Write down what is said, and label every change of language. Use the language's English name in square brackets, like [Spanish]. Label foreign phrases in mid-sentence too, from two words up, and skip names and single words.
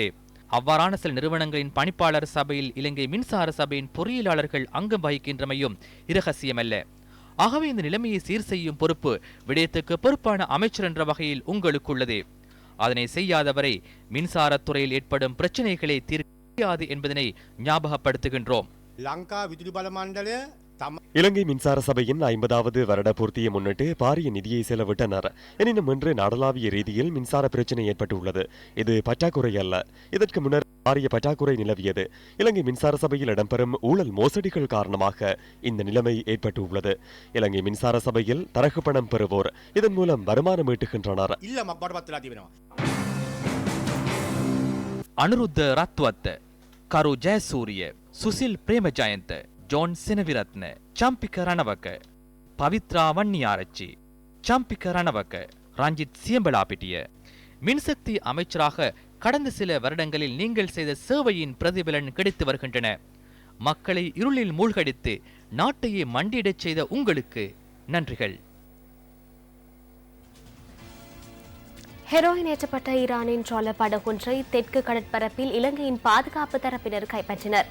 [Tamil] அவ்வாறான சில நிறுவனங்களின் பணிப்பாளர் சபையில் இலங்கை மின்சார சபையின் பொறியியலாளர்கள் அங்கம் வகிக்கின்றமையும் இரகசியமல்ல. ஆகவே இந்த நிலைமையை சீர் செய்யும் பொறுப்பு விடயத்துக்கு பொறுப்பான அமைச்சர் என்ற வகையில் உங்களுக்குள்ளது. அதனை செய்யாதவரை மின்சாரத்துறையில் ஏற்படும் பிரச்சனைகளை தீர்க்க முடியாது என்பதனை ஞாபகப்படுத்துகின்றோம். [Sinhala] லங்கா විදුලි බල මණ්ඩලය [Tamil] இலங்கை மின்சார சபையின் 50வது வருட பூர்த்தியை முன்னிட்டு பாரிய நிதியை செலவிட்டனர். எனினும் இன்று நாடளாவிய ரீதியில் மின்சார பிரச்சினை ஏற்பட்டுள்ளது. இது பற்றாக்குறை அல்ல. இதற்கு முன்னர் பாரிய பற்றாக்குறை நிலவியது. இலங்கை மின்சார சபையில் இடம்பெறும் ஊழல் மோசடிகள் காரணமாக இந்த நிலைமை ஏற்பட்டுள்ளது. இலங்கை மின்சார சபையில் தரகு பணம் பெறுவோர் இதன் மூலம் வருமானம் ஈட்டுகின்றனர். අනුරුද්ධ රත්වත්ත, කරු ජයසූරිය, සුසිල් ප්‍රේමජයන්ත, ජෝන් සෙනවිරත්න, චම්පික රණවක, පවිත්‍රා වන්නියාරච්චි, චම්පික රණවක, ரஞ்சித் சியம்பலாபிட்டிய. மின்சக்தி அமைச்சராக கடந்த சில வருடங்களில் நீங்கள் செய்த சேவையின் பிரதிபலன் கிடைத்து வருகின்றன. மக்களை இருளில் மூழ்கடித்து நாட்டையே மண்டியிடச் செய்த உங்களுக்கு நன்றிகள். ஹெரோயின் ஏற்றப்பட்ட ஈரானின் ட்ராலர் படகொன்றை தெற்கு கடற்பரப்பில் இலங்கையின் பாதுகாப்பு தரப்பினர் கைப்பற்றினர்.